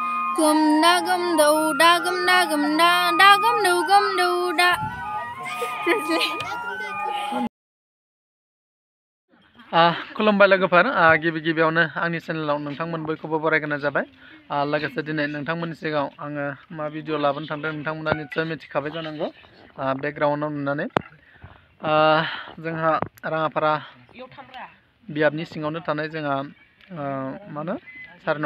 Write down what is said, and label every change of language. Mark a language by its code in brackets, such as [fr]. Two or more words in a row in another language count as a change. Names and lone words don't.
[brx] Gum da gum do da gum da gum da gum do da. खुलुमबाय लोगोफोर गिबि गिबियावनो आंनि चेनेलाव नोंथांमोन बयखौबो बरायग्रोनाय जाबाय लोगोसे दिनै नोंथांमोननि सिगाङाव आङो मा भिडिअ लाबोनो थांदों नोंथांमोना निश्चय मिथिखाबाय जानांगौ बेकग्राउन्डआव नुनानै जोंहा राङापारा बियाबनि सिङावनो थानाय जोंहा मा होनो 4